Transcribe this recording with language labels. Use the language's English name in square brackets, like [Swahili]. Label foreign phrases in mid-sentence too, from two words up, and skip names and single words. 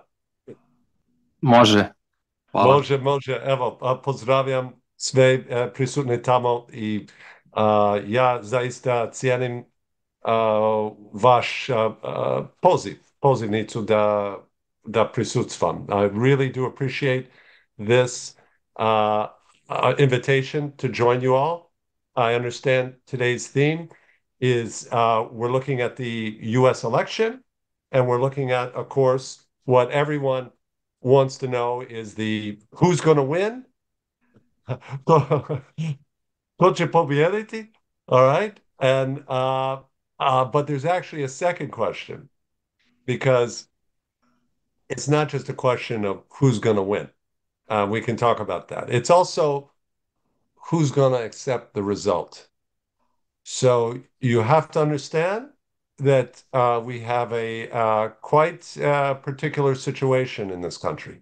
[Bosnian] Može, hvala. Može, može. Evo, pozdravljam sve prisutne tamo i ja zaista cijenim vaš pozivnicu da prisustvam. [English] I really do appreciate this invitation to join you all. I understand today's theme is we're looking at the U.S. election, and we're looking at, of course, what everyone wants to know is the who's going to win. [Bosnian] Ko će pobijediti? [English] All right. And but there's actually a second question because it's not just a question of who's going to win. We can talk about that. It's also who's going to accept the result. So you have to understand that we have a quite particular situation in this country.